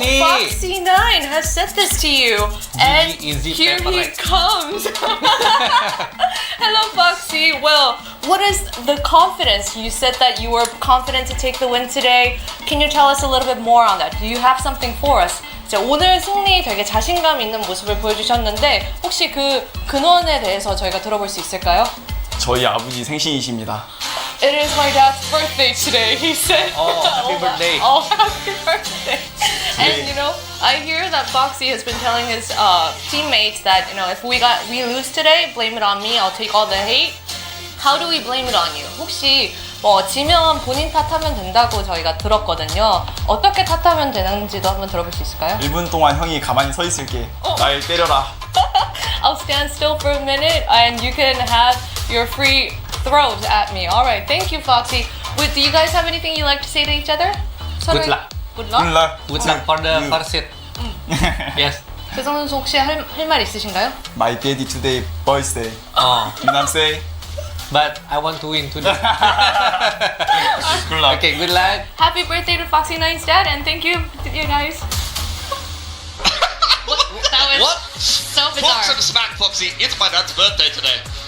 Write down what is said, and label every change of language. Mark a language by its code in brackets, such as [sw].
[en] Foxy. Foxy9 has sent this to you. And Easy here he PaperX. comes. Hello, Foxy. Well, what is the confidence? You said that you were confident to take the win today. Can you tell us a little bit more on that? Do you have something for us? [ko] 자, 오늘 승리 되게 자신감 있는 모습을 보여주셨는데 혹시 그 근원에 대해서 저희가 들어볼 수 있을까요? 저희 아버지 생신이십니다. [en] It is my dad's birthday today, he said. Oh, happy birthday. Oh, happy birthday. And you know, I hear that Foxy has been telling his teammates that, you know, if we lose today, blame it on me, I'll take all the hate. How do we blame it on you? [ko] 혹시 지면 본인 탓하면 된다고 저희가 들었거든요. 어떻게 탓하면 되는지도 한번 들어볼 수 있을까요? 1분 동안 형이 가만히 서 있을게. 날 때려라. [en] I'll stand still for a minute and you can have your free throws at me. Alright, thank you, Foxy. Do you guys have anything you'd like to say to each other? Good luck. Good luck? Good luck. Good luck for the first seed. Yes. [ko] 세성 선수 혹시 할 말 있으신가요? [en] My daddy today birthday. Oh. 유남 say. But I want to win today. Good luck. Okay, good luck. Happy birthday to Foxy9's dad and thank you to you guys. That was What? so Fox bizarre. and Smack Foxy, it's my dad's birthday today.